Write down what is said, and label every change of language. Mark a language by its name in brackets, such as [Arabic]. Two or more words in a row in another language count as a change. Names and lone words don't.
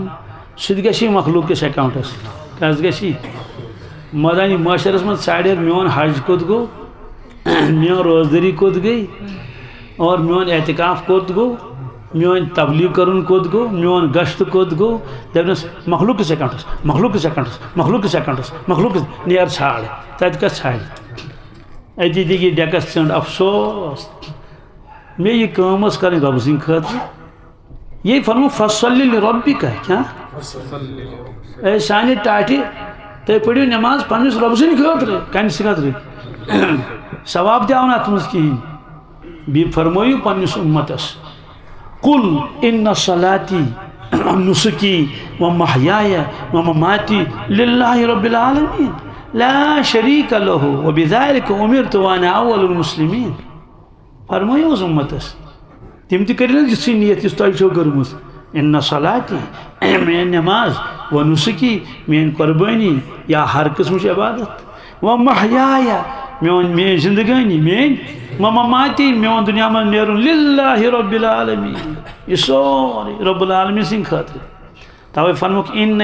[Kashmiri] سُہ تہِ گژھِ مخلوق کِس اٮ۪کاوُنٛٹس کس گژھِ مٲدانہِ معاشرس منٛز ژھانڈِ میون حج کوٚت گوٚو میون روزدٲری کوٚت گٔے اور میون اعتکاف کوٚت گوٚو میون تبلیغ کرُن کوٚت گوٚو میون گشت کوٚت گوٚو دپنس مخلوق کِس اٮ۪کاوُنٛٹس مخلوق کِس اٮ۪کاوُنٛٹس مخلوق کِس اٮ۪کاوُنٛٹس مخلوق کِس نیر ژھانڈ تتہِ کتھ ژھانڈِ اتی دِگی ڈیکس ژنٛڈ افسوس مے یہ کٲم ٲس کرٕنۍ رۄبہٕ سٕنٛدِ خٲطرٕ یہ فرمو [Arabic] فصلی لربکا [Kashmiri] کیا اے سانہِ ٹاٹہِ تُہۍ پٔرِو نٮ۪ماز پننِس رۄبہٕ سٕنٛدِ خٲطرٕ کمہِ سٕنٛدِ خٲطرٕ ثواب تہِ آو نہٕ اتھ منٛز کِہیٖنۍ بیٚیہِ فرمٲیِو پننِس اُمتس [Arabic] قل ان صلاتی ونسکی ومحیایا ومماتی للہ رب العالمین لا شریک لہ وبذلک امرت وانا اول المسلمین [Kashmiri] فرمٲیِو حظ اُمتس تِم تہِ کٔرِو نہٕ یِژھٕے نیت یُس تۄہہِ چھو کٔرمٕژ [Arabic] ان صلاتی [Kashmiri] میٲنۍ نٮ۪ماز ونسکی میٲنۍ قۄربٲنی یا ہر قٕسمٕچ عبادت ومحیایا میٲنۍ زندگٲنی میٲنۍ ومماتی میون دُنیا منٛز نیرُن [Arabic] للہ رب العالمین [Kashmiri] یہ سورُے [Arabic] رب العالمین [Kashmiri] سٕنٛدِ خٲطرٕ توے فرموکھ ان